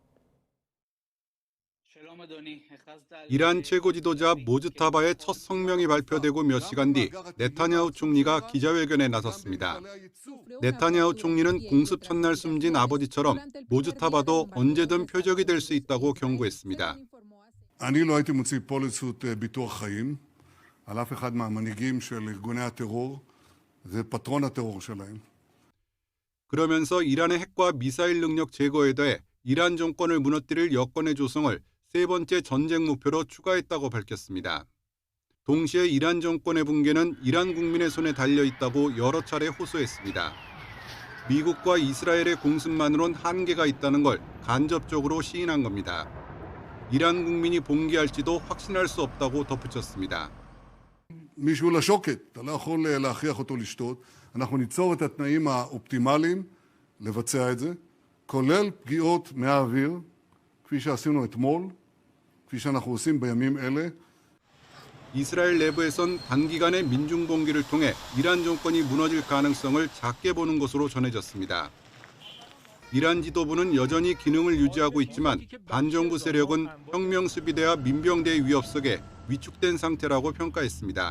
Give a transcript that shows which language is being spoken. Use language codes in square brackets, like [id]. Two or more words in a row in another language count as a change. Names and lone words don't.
[ko] 이란 최고 지도자 모즈타바의 첫 성명이 발표되고 몇 시간 뒤 네타냐후 총리가 기자회견에 나섰습니다. 네타냐후 총리는 공습 첫날 숨진 아버지처럼 모즈타바도 언제든 표적이 될 수 있다고 경고했습니다. [he] אני לא הייתי מוציא פוליסות ביטוח חיים על אף אחד מהמנהיגים של ארגוני הטרור, זה פטרון הטרור שלהם. [ko] 그러면서 이란의 핵과 미사일 능력 제거에 대해 이란 정권을 무너뜨릴 여건의 조성을 세 번째 전쟁 목표로 추가했다고 밝혔습니다. 동시에 이란 정권의 붕괴는 이란 국민의 손에 달려 있다고 여러 차례 호소했습니다. 미국과 이스라엘의 공습만으론 한계가 있다는 걸 간접적으로 시인한 겁니다. 이란 국민이 봉기할지도 확신할 수 없다고 덧붙였습니다. [he] מישהו לשוקת, אתה לא יכול להכריח אותו לשתות. אנחנו ניצור את התנאים האופטימליים לבצע את זה, כולל פגיעות מהאוויר, כפי שעשינו אתמול, כפי שאנחנו עושים בימים אלה. [ko] 이스라엘 내부에선 단기간에 민중 봉기를 통해 이란 정권이 무너질 가능성을 작게 보는 것으로 전해졌습니다. 이란 지도부는 여전히 기능을 유지하고 있지만 반정부 세력은 혁명수비대와 민병대의 위협 속에 위축된 상태라고 평가했습니다.